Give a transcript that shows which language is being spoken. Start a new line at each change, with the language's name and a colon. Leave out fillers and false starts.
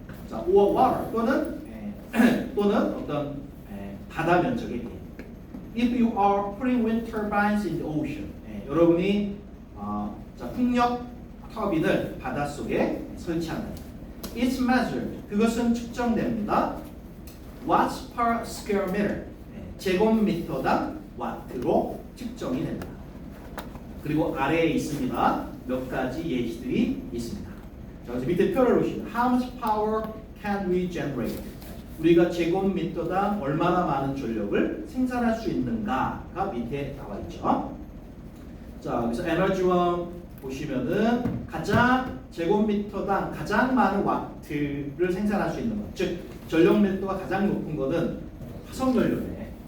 Korean: 자,
English: or water
Korean: 또는 어떤 바다 면적에 대해.
English: If you are putting wind turbines in the ocean,
Korean: 여러분이 풍력 터빈을 바닷속에 설치한다.
English: It's measured.
Korean: 그것은 측정됩니다.
English: Watts per square meter.
Korean: 제곱미터당 와트로 측정이 됩니다. 그리고 아래에 있습니다. 몇 가지 예시들이 있습니다. 자, 그래서 밑에 표를 보시면
English: How much power can we generate?
Korean: 우리가 제곱미터당 얼마나 많은 전력을 생산할 수 있는가가 밑에 나와 있죠. 자, 그래서 에너지원 보시면은 제곱미터당 가장 많은 와트를 생산할 수 있는 것, 즉 전력 밀도가 가장 높은 것은 화석연료네.